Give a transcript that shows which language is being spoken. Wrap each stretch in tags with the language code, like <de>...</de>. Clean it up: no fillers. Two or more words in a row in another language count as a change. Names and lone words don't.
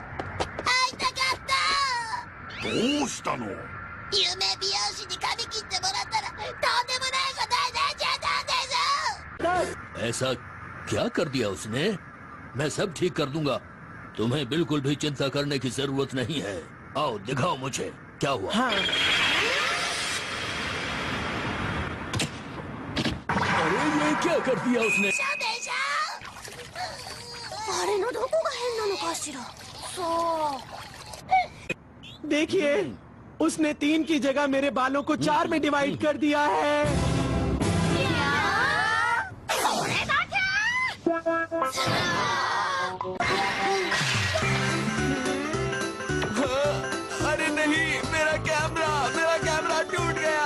<ja>会いたかった！どうしたの？夢美容師に髪切ってもらったらとんでもないことになっちゃったんです！</ja> <hi>ऐसा क्या कर दिया उसने? मैं सब ठीक कर दूंगा। तुम्हें बिल्कुल भी चिंता करने की जरूरत नहीं है। आओ दिखाओ मुझे क्या हुआ। हाँ अरे ये क्या कर दिया उसने?</hi> <ja>あれのどこが変なのかしら。そう。</ja> <hi>देखिए, उसने 3 की जगह मेरे बालों को 4 में डिवाइड कर दिया है। अरे नहीं, मेरा कैमरा टूट गया।</hi>